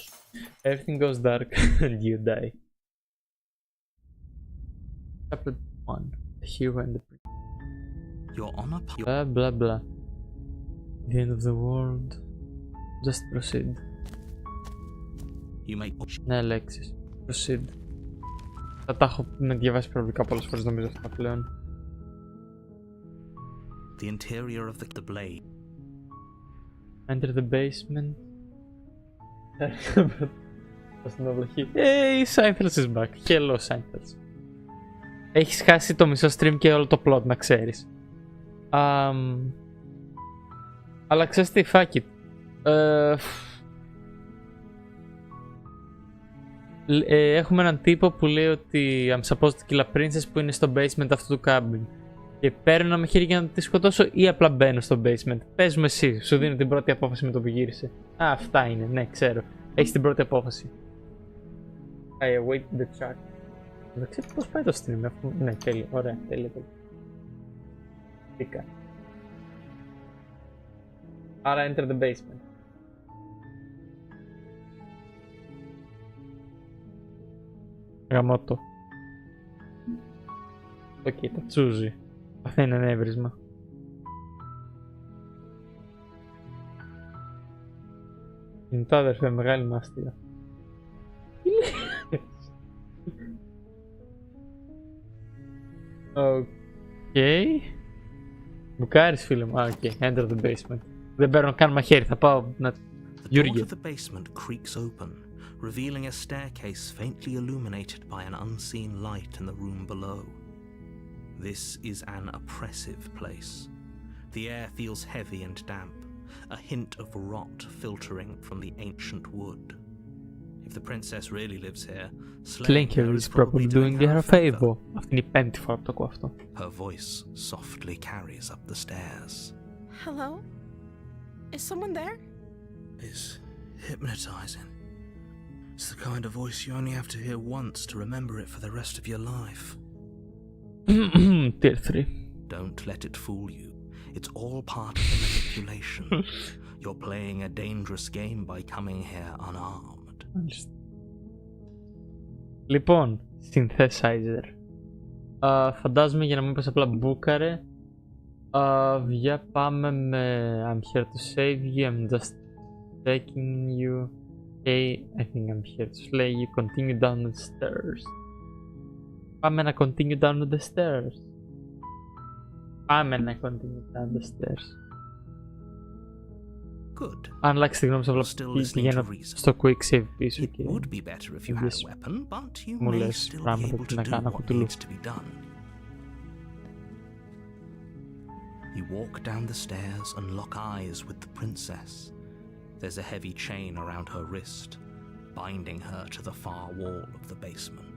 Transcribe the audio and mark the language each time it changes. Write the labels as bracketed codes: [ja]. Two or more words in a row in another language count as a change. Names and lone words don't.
[en] Everything goes dark and you die. Chapter 1. The hero and the prince. You're on a Blah blah blah. The end of the world. Just proceed. You make [el] Ναι, λέξεις. Proceed. Θα τα έχω διαβάσει προβλικά πολλές φορές νομίζω αυτά πλέον. [en] the interior of the blade. Enter the basement. [el] Στην αυλαχή. [en] Hey, Seinfeld is back. Hello, Seinfeld. [el] Έχεις χάσει το μισό stream και όλο το plot, να ξέρεις. Αλλά ξέρεις τι, [en] fuck it. [el] Έχουμε έναν τύπο που λέει ότι [en] I'm supposed to kill a princess [el] που είναι στο basement αυτού του cabin. Και παίρνω ένα μαχαίρι για να τη σκοτώσω ή απλά μπαίνω στο basement. Πες μου εσύ, σου δίνω την πρώτη απόφαση με το που γύρισε. Αυτά είναι, ναι, ξέρω. Έχεις την πρώτη απόφαση. [en] I await the track. [el] Δεν ξέρω πώς πάει το stream, αφού... Ναι, τέλεια, ωραία, τέλεια. Τίκα. Άρα [en] enter the basement. [el] Γαμώτο. Οκ, τα τσούζει. Αυτό είναι ένα έβρισμα. Κινητό αδερφέ, μεγάλη μάστιγα. Οκ. Μπουκάρεις φίλε μου. Οκ, [en] enter the basement. [el] Δεν παίρνω καν μαχαίρι, θα πάω να... [en] The door [el] Γιούργε. [en] to the basement creaks open, revealing a staircase faintly illuminated by an unseen light in the room below. This is an oppressive place. The air feels heavy and damp, a hint of rot filtering from the ancient wood. If the princess really lives here, slaying her is probably doing her a favor. [el] Αυτή είναι η πέμπτη φορά που το ακούω αυτό. [en] Her voice softly carries up the stairs. Hello? Is someone there? It's hypnotizing. It's the kind of voice you only have to hear once to remember it for the rest of your life. Tier 3. Don't let it fool you. It's all part of the manipulation. You're playing a dangerous game by coming here unarmed. [el] Λοιπόν, synthesizer. Φαντάζομαι για να μην πες απλά μπούκαρε. Για πάμε με [en] I'm here to save you, I'm just taking you. Okay, I think I'm here to slay you. Continue down the stairs. [el] Πάμε να [en] continue down the stairs. [el] Πάμε να [en] continue down the stairs. Good. [el] Αν αλλάξει τη γνώμη σου, [en] Still [el] απλά [en] listening [el] πηγαίνω [en] to reason. [el] στο [en] quick save [el] πίσω [en] It [el] και [en] would be better if you had a weapon, but you [el] Μου [en] may [el] λες [en] still be [el] πράγματα [en] able [el] που [en] to [el] να [en] do [el] κάνω [en] what [el] κουτουλού. [en] needs to be done. You walk down the stairs and lock eyes with the princess. There's a heavy chain around her wrist, binding her to the far wall of the basement.